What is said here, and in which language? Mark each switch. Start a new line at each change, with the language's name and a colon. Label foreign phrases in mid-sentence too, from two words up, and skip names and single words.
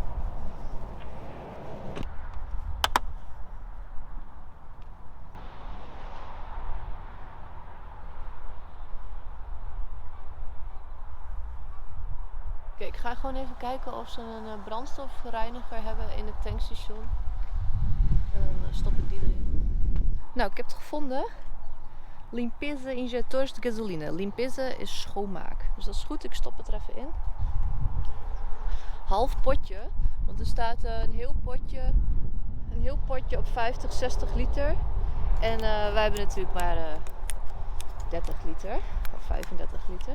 Dutch: Oké, ik ga gewoon even kijken of ze een brandstofreiniger hebben in het tankstation. En dan stop ik die erin. Nou, ik heb het gevonden.
Portuguese: Limpeza injetores de gasoline.
Dutch: Limpeza is schoonmaak. Dus dat is goed, ik stop het er even in. Half potje, want er staat een heel potje op 50, 60 liter. En wij hebben natuurlijk maar 30 liter of 35 liter.